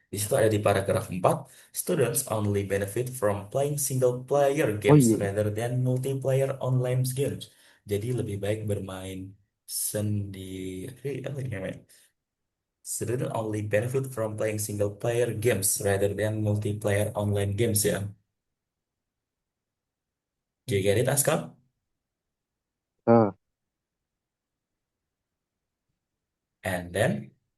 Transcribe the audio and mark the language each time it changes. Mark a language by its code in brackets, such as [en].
[id] Di situ ada di paragraf 4, [en] students only benefit from playing single player Oh games [id] iya. [en] rather than multiplayer online games. [id] Jadi lebih baik bermain sendiri. Apa ini namanya? [en] Students only benefit from playing single player games rather than multiplayer online games ya. Do you get it, Aska? Uh, And then